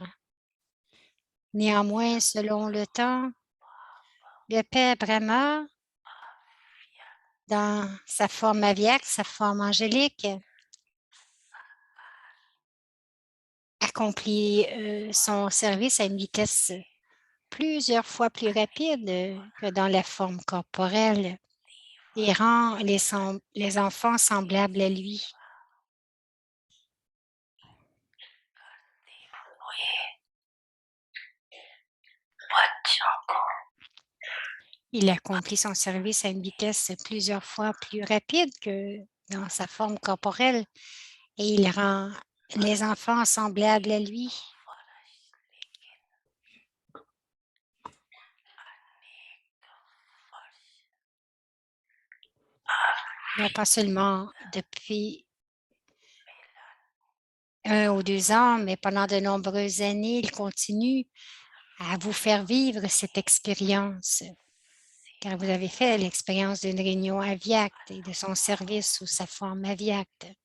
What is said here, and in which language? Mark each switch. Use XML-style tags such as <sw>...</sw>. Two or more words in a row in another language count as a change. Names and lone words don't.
<fr>Néanmoins, selon le temps, le père Brahma, dans sa forme aviaque, sa forme angélique, accomplit son service à une vitesse plusieurs fois plus rapide que dans la forme corporelle et rend les enfants semblables à lui.</fr> <hi>हुए बच्चों को</hi> <fr>Il accomplit son service à une vitesse plusieurs fois plus rapide que dans sa forme corporelle et il rend les enfants semblables à lui. Non pas seulement depuis 1 ou 2 ans, mais pendant de nombreuses années, il continue à vous faire vivre cette expérience, car vous avez fait l'expérience d'une réunion aviacte et de son service sous sa forme aviacte.</fr>